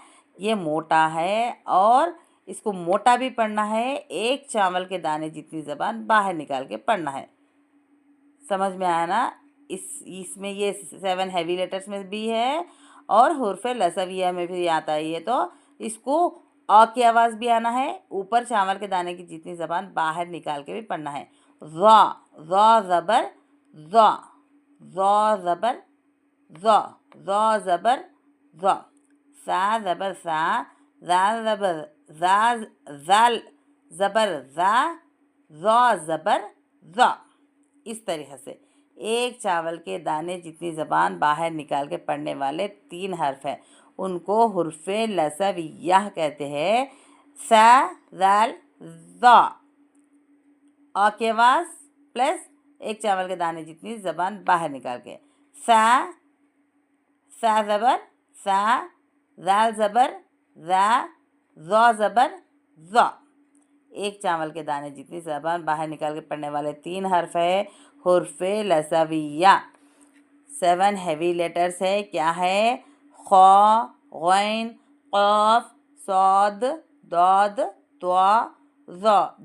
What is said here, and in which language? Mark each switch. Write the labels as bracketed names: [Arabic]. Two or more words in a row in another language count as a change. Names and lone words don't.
[Hindi] ये मोटा है और इसको मोटा भी पढ़ना है, एक चावल के दाने जितनी ज़बान बाहर निकाल के पढ़ना है। समझ में आया ना? इसमें ये 7 [English] heavy letters [Hindi] में भी है और हुर्फ लसविया में भी आता है। ये तो इसको अ की आवाज़ भी आना है, ऊपर चावल के दाने की जितनी ज़बान बाहर निकाल के भी पढ़ना है। ज़ ज़बर ज़, ज़ ज़बर ज़, ज़ ज़बर ज़, सा ज़बर सा, ज़ाल ज़बर ज़ा, ज़ाल ज़बर ज़ा, ज़ ज़बर ज़। इस तरीक़े से एक चावल के दाने जितनी ज़बान बाहर निकाल के पढ़ने वाले 3 हर्फ हैं, उनको हुर्फ़ लसविय्याह कहते हैं। सा ज़ाल ज़, अ की आवाज़ प्लस एक चावल के दाने जितनी ज़बान बाहर निकाल के। सा ज़बर सा, ज़ाल ज़बर ज़ा, ज़ ज़बर ज़। एक चावल के दाने जितनी ज़बान बाहर निकाल के पढ़ने वाले 3 हर्फ है हुर्फ़ लसविया। 7 [English] heavy letters [Hindi] है। क्या है? ख, गैन, क़ाफ, सौद, दौद, त्वा, ज़।